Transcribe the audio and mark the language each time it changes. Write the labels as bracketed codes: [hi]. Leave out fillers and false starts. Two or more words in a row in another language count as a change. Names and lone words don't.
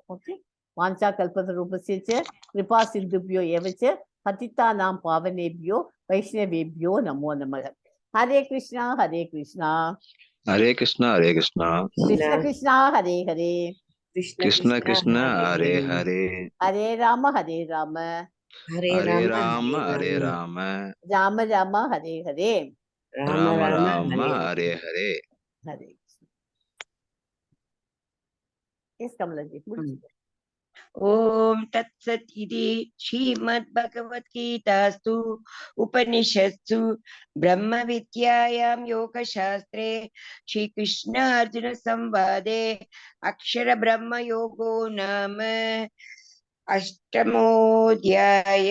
[sa] ஓகே, वाञ्छा कल्पत रूपस्य कृपा सिन्धुभ्यो एवच्च पतितानां पावनेभ्यो वैष्णवेभ्यो नमो नमः. ஹரே கிருஷ்ணா ஹரே கிருஷ்ணா ஹரே கிருஷ்ணா ஹரே கிருஷ்ணா கிருஷ்ண கிருஷ்ணா ஹரே ஹரே கிருஷ்ண கிருஷ்ண ஹரே ஹரே ஹரே ராம ஹரே ராம ஹரே ராம ஹரே ராம ராம ராம ஹரே ஹரே ராம ராம ஹரே ஹரே. [en] ஹரே எஸ் கமலஜி. [sa] ॐ तत्सत् इति श्रीमद् भगवद् गीतासु उपनिषत्सु ब्रह्म विद्यायां योग शास्त्रे श्री कृष्ण अर्जुन संवादे अक्षर ब्रह्म योगो नाम अष्टमोऽध्यायः.